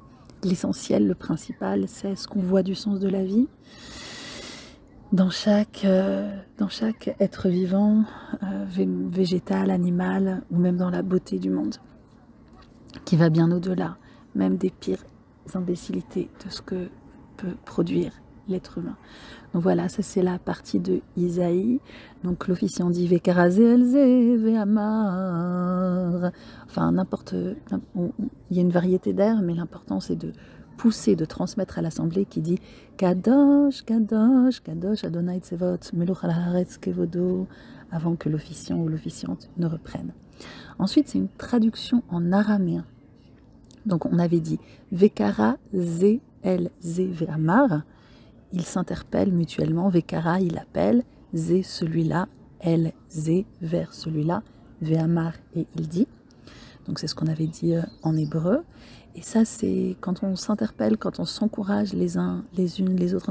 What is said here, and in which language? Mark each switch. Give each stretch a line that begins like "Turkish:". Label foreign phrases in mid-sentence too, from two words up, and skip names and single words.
French: L'essentiel, le principal, c'est ce qu'on voit du sens de la vie dans chaque être vivant, végétal, animal, ou même dans la beauté du monde, qui va bien au-delà, même des pires imbécilités de ce que peut produire l'être humain. Donc voilà, ça c'est la partie de Isaïe. Donc l'officiant dit
Hebrew: וקרא זה אל זה ואמר.
French: Enfin, n'importe. Il y a une variété d'airs, mais l'important c'est de pousser, de transmettre à l'assemblée qui dit
Hebrew: קדוש קדוש קדוש ה׳ צבאות מלא כל הארץ כבודו,
French: avant que l'officiant ou l'officiante ne reprenne. Ensuite, c'est une traduction en araméen. Donc on avait dit
Hebrew: וקרא זה אל זה ואמר.
French: Ils s'interpellent mutuellement. Vekara, il appelle, ze celui-là,
Hebrew: אל זה
French: vers celui-là, ve'amar et il dit. Donc c'est ce qu'on avait dit en hébreu. Et ça, c'est quand on s'interpelle, quand on s'encourage les uns, les unes, les autres.